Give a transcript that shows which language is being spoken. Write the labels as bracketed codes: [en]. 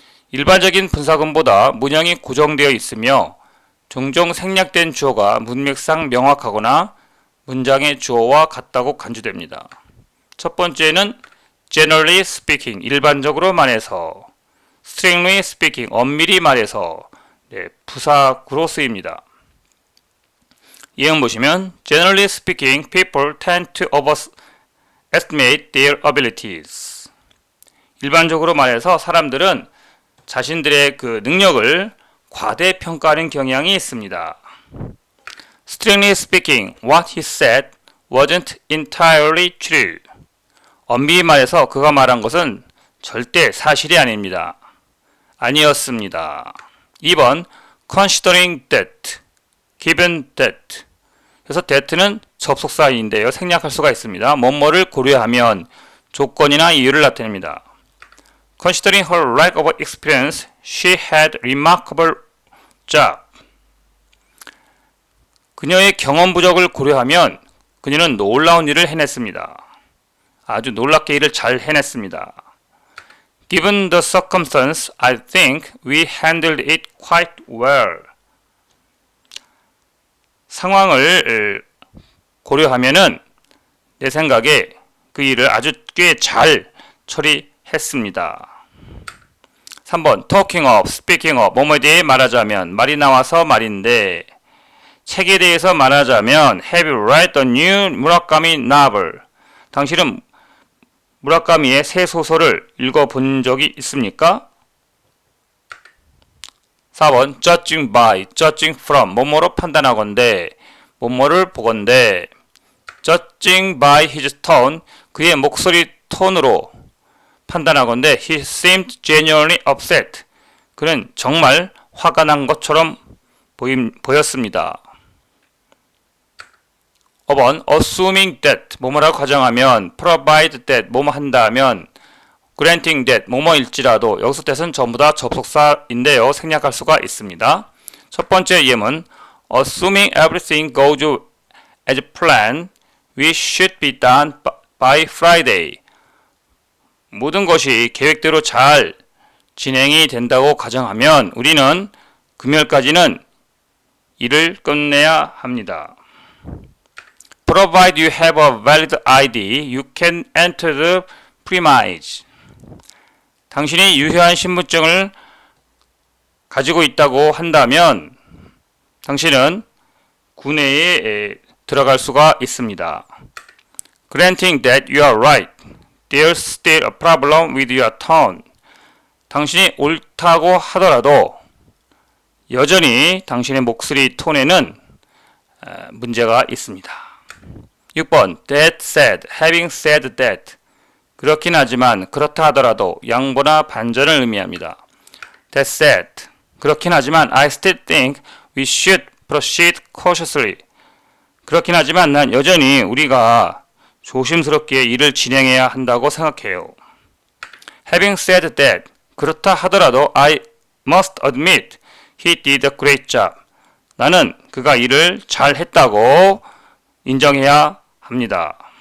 [ko] 일반적인 분사구문보다 문형이 고정되어 있으며 종종 생략된 주어가 문맥상 명확하거나 문장의 주어와 같다고 간주됩니다. 첫 번째는 [en] generally speaking, [ko] 일반적으로 말해서, [en] strictly speaking, [ko] 엄밀히 말해서, 부사구로 쓰입니다. 예문 보시면 [en] generally speaking, people tend to overestimate their abilities. [ko] 일반적으로 말해서 사람들은 자신들의 그 능력을 과대평가하는 경향이 있습니다. [en] Strictly speaking, what he said wasn't entirely true. [ko] 엄밀히 말해서 그가 말한 것은 절대 사실이 아닙니다. 아니었습니다. [en] 2번, considering that, given that. [ko] 그래서 that는 접속사인데요. 생략할 수가 있습니다. 뭐뭐를 고려하면 조건이나 이유를 나타냅니다. [en] Considering her lack of experience, she had remarkable job. [ko] 그녀의 경험 부족을 고려하면 그녀는 놀라운 일을 해냈습니다. 아주 놀랍게 일을 잘 해냈습니다. [en] Given the circumstance, I think we handled it quite well. [ko] 상황을 고려하면은 내 생각에 그 일을 아주 꽤 잘 처리했습니다. [en] 3번 talking of, speaking of, [ko] 뭐뭐에 대해 말하자면, 말이 나와서 말인데, 책에 대해서 말하자면 [en] Have you read the new 무라카미 novel? [ko] 당신은 무라카미의 새 소설을 읽어본 적이 있습니까? 4번 [en] judging by, judging from, [ko] 뭐뭐로 판단하건대, 뭐뭐를 보건대. [en] judging by his tone, [ko] 그의 목소리 톤으로 판단하건대 [en] he seemed genuinely upset. [ko] 그는 정말 화가 난 것처럼 보였습니다. 5번 [en] assuming that, [ko] 뭐뭐라고 가정하면, [en] provide that, [ko] 뭐뭐 한다면, [en] granting that, [ko] 뭐뭐일지라도. 여기서 that은 전부 다 접속사인데요. 생략할 수가 있습니다. 첫 번째 예문 [en] assuming everything goes as planned, we should be done by Friday. [ko] 모든 것이 계획대로 잘 진행이 된다고 가정하면 우리는 금요일까지는 일을 끝내야 합니다. [en] Provided you have a valid ID, you can enter the premise. [ko] 당신이 유효한 신분증을 가지고 있다고 한다면 당신은 군내에 들어갈 수가 있습니다. [en] Granting that you are right, there's still a problem with your tone. [ko] 당신이 옳다고 하더라도 여전히 당신의 목소리 톤에는 문제가 있습니다. [en] 6번 That said, having said that. [ko] 그렇긴 하지만, 그렇다 하더라도 양보나 반전을 의미합니다. [en] That said, [ko] 그렇긴 하지만 [en] I still think we should proceed cautiously. [ko] 그렇긴 하지만 난 여전히 우리가 조심스럽게 일을 진행해야 한다고 생각해요. [en] Having said that, [ko] 그렇다 하더라도 [en] I must admit he did a great job. [ko] 나는 그가 일을 잘 했다고 인정해야 합니다.